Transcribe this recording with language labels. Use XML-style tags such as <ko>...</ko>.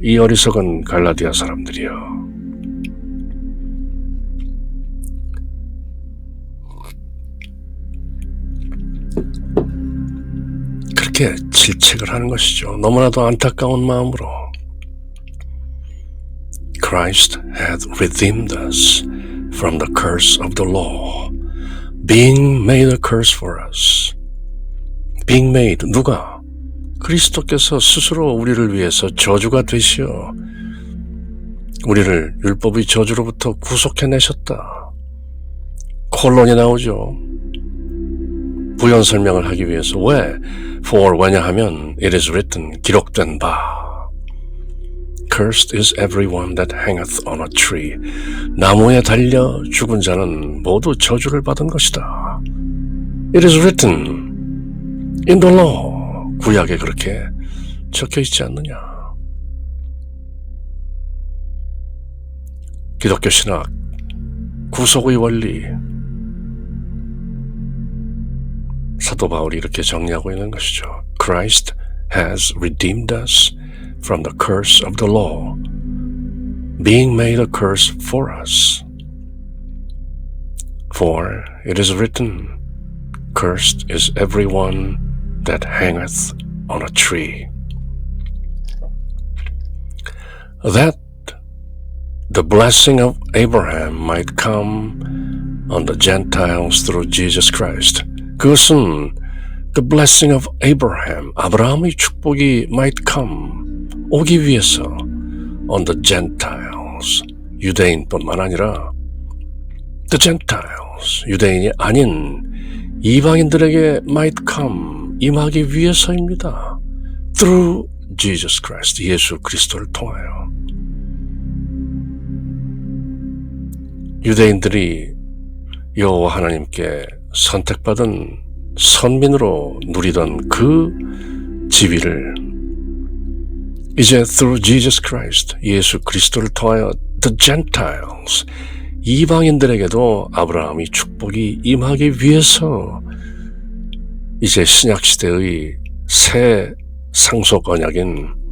<ko>이 어리석은 갈라디아 사람들이여. 그렇게 질책을 하는 것이죠. 너무나도 안타까운 마음으로.</ko> <en>Christ hath redeemed us from the curse of the law, being made a curse for us. Being made,</en> <ko>누가? 그리스도께서 스스로 우리를 위해서 저주가 되시어 우리를 율법의 저주로부터 구속해내셨다. 콜론이 나오죠. 부연 설명을 하기 위해서. 왜?</ko> <en>For,</en> <ko>왜냐하면</ko> <en>it is written,</en> <ko>기록된 바.</ko> <en>Cursed is everyone that hangeth on a tree.</en> <ko>나무에 달려 죽은 자는 모두 저주를 받은 것이다.</ko> <en>It is written in the law.</en> <ko>구약에 그렇게 적혀 있지 않느냐. 기독교 신학, 구속의 원리, 사도 바울이 이렇게 정리하고 있는 것이죠.</ko> <en>Christ has redeemed us from the curse of the law, being made a curse for us. For it is written, cursed is everyone that hangeth on a tree. That the blessing of Abraham might come on the Gentiles through Jesus Christ.</en> <ko>그것은</ko> <en>the blessing of Abraham,</en> <ko>아브라함의 축복이</ko> <en>might come,</en> <ko>오기 위해서</ko> <en>on the Gentiles,</en> <ko>유대인뿐만 아니라</ko> <en>the Gentiles,</en> <ko>유대인이 아닌 이방인들에게 might come, 임하기 위해서입니다.</ko> <en>Through Jesus Christ,</en> <ko>예수 그리스도를 통하여. 유대인들이 여호와 하나님께 선택받은 선민으로 누리던 그 지위를 이제</ko> <en>through Jesus Christ,</en> <ko>예수 그리스도를 통하여</ko> <en>the Gentiles,</en> <ko>이방인들에게도 아브라함이 축복이 임하기 위해서 이제 신약시대의 새 상속 언약인</ko>